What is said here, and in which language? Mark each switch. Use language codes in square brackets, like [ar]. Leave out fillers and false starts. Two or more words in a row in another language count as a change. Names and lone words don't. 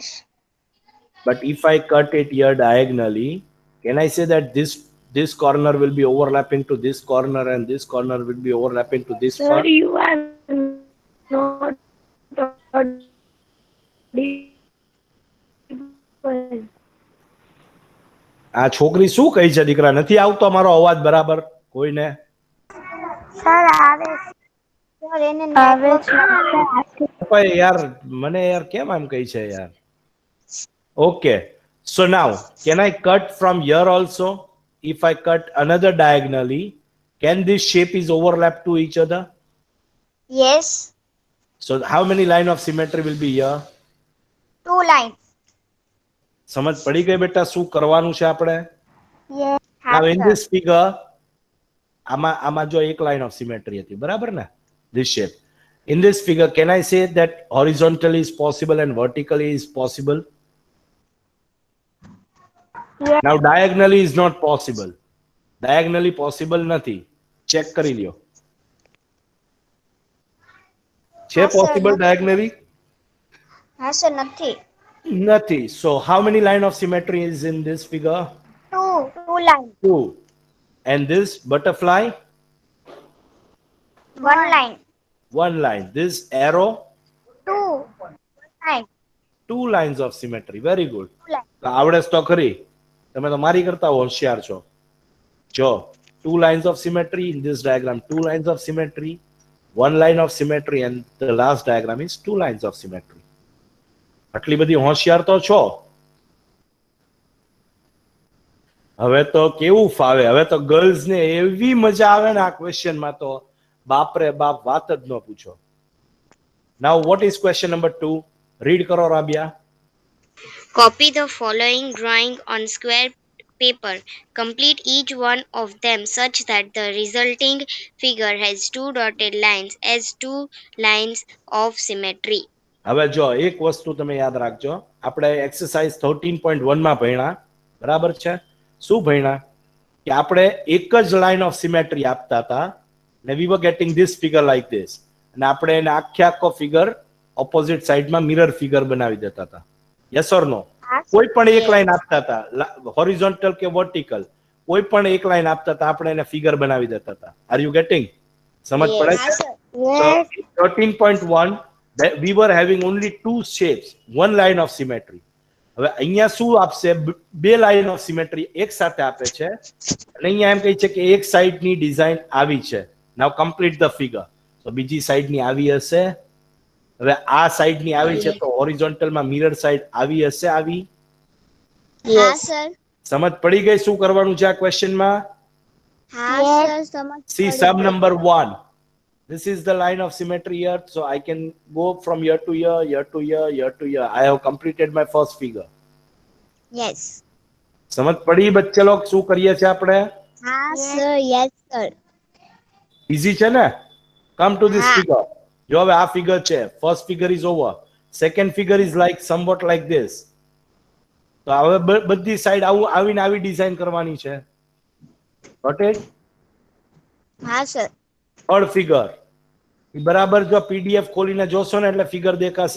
[en] But if I cut it here diagonally, can I say that this corner will be overlapping to this corner and this corner will be overlapping to this Sir, part? you are not audible. [gu] આ છોકરી શું કહી છે દીકરા? નથી આવતો મારો અવાજ બરાબર કોઈને? સર આવે સર એને આવે network છે. ભાઈ યાર મને યાર કેમ આમ કહી છે યાર? [en] Okay, so now can I cut from here also? If I cut another diagonally, can this shape is overlap to each other? Yes. So how many line of symmetry will be here? 2 lines. [gu] સમજ પડી ગઈ બેટા શું કરવાનું છે આપણે? [en] Yes. Now in this figure, [gu] આમાં જો એક [en] line of symmetry [gu] હતી, બરાબર ને? [en] This shape. In this figure, can I say that horizontally is possible and vertically is possible? Yes. Now diagonally is not possible. Diagonally possible [gu] નથી. Check કરી લ્યો. છે હા, sir, possible નથી. diagonally? હા સર નથી. નથી. [en] So how many line of symmetry is in this figure? 2 lines. 2. And this butterfly? 1 line. 1 line. This arrow? 2 line. 2 lines of symmetry. Very good. 2 line. [gu] આવડે તો ખરી. તમે તો મારી કરતા હોશિયાર છો. [en] જો 2 lines of symmetry in this diagram, 2 lines of symmetry. one line of symmetry and the last diagram is two lines of symmetry. [gu] આટલી બધી હોશિયાર તો છો. હવે તો કેવું ફાવે, હવે તો ગર્લ્સ ને એવી મજા આવે ને આ ક્વેશ્ચન માં તો બાપરે બાપ વાત જ ન પૂછો. [en] Now what is question number 2? [gu] Read કરો રાબિયા. [en] Copy the following drawing on square paper. Complete each one of them such that the resulting figure has two dotted lines as two lines of symmetry. [gu] હવે જો એક વસ્તુ તમે યાદ રાખજો, આપણે એક્સરસાઇઝ 13.1 માં ભણ્યા, બરાબર છે? શું ભણ્યા? કે આપણે એક જ [en] line of symmetry [gu] આપતા હતા ને [en] we were getting this figure like this, [gu] અને આપણે એને આખો ફિગર ઓપોઝિટ સાઈડમાં [en] mirror figure [gu] બનાવી દેતા હતા. [en] Yes or no? [gu] કોઈ પણ એક લાઈન આપતા હતા, હોરિઝોન્ટલ કે વર્ટિકલ, કોઈ પણ એક લાઈન આપતા હતા, આપણે એને ફિગર બનાવી દેતા હતા. [en] are you getting? [gu] સમજ પડે છે? [en] 13.1 we were having only two shapes, one line of symmetry. [gu] હવે અહીંયા શું આપશે? બે [en] line of symmetry [gu] એક સાથે આપે છે, અને અહીંયા એમ કહે છે કે એક સાઈડની ડિઝાઇન આવી છે. [en] now complete the figure. [gu] તો બીજી સાઈડની આવી હશે. હવે આ સાઈડની આવી છે તો હોરિઝોન્ટલમાં [en] mirror side [gu] આવી હશે. આવી? હા સર. સમજ પડી ગઈ શું કરવાનું છે આ ક્વેશ્ચનમાં? હા સર, સમજ. [en] See sub number 1. This is the line of symmetry here, so I can go from here to here, here to here, here to here. I have completed my first figure. Yes. [gu] સમજ પડી [hi] बच्चे लोग [gu] શું કરીએ છે આપણે? હા સર, [en] yes sir. [gu] Easy છે ને? [en] Come to this [gu] હા. [en] figure. [gu] જો હવે આ ફિગર છે, [en] first figure is over. Second figure is like somewhat like this. [gu] તો હવે બધી સાઈડ આવીને આવી ડિઝાઇન કરવાની છે. [en] Got it? [gu] હા સર. [en] third figure [gu] બરાબર, જો પીડીએફ ખોલીને જોશો ને એટલે ફિગર દેખાશે.